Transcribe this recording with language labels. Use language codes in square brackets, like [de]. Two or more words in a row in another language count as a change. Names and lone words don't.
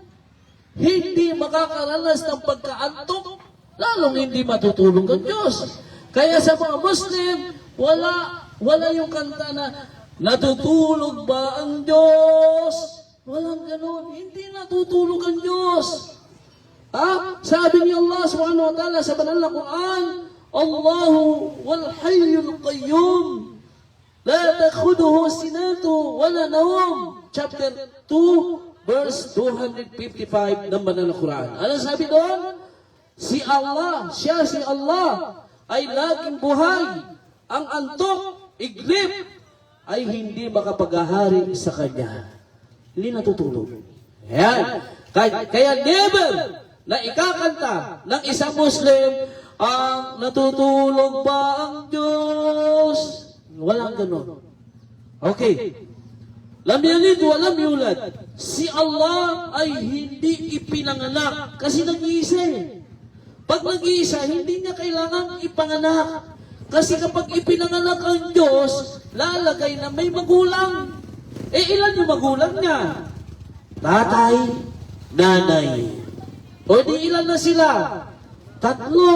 [tl] Hindi makakaranas ng pagkaantok. Lalong hindi matutulog ang Diyos. Kaya sa mga Muslim, wala yung kanta na, natutulog ba ang Diyos? Walang ganun. Hindi natutulog ang Diyos. Ha? Sabi ni Allah [ar] سبحانه وتعالى [tl] sa banal na Quran, [ar] الله والحي القيوم لا تأخذه سنة ولا نوم. [tl] Chapter 2, verse 255 ng banal na Quran. Ano sabi doon? Si Allah, siya si Allah, ay laging buhay. Ang antok, iglip, ay hindi makapaghahari sa Kanya. Hindi natutulog. Ayan. Kaya never na ikakanta ng isang Muslim, ang natutulog ba ang Diyos? Walang ganun. [ar] Okay. لم يلد ولم يولد. [tl] Si Allah ay hindi ipinanganak kasi nag-iisa eh. Pag nag-iisa, hindi niya kailangan ipanganak. Kasi kapag ipinanganak ang Diyos, lalagay na may magulang. Eh, ilan yung magulang niya? Tatay, nanay. O di ilan na sila? 3.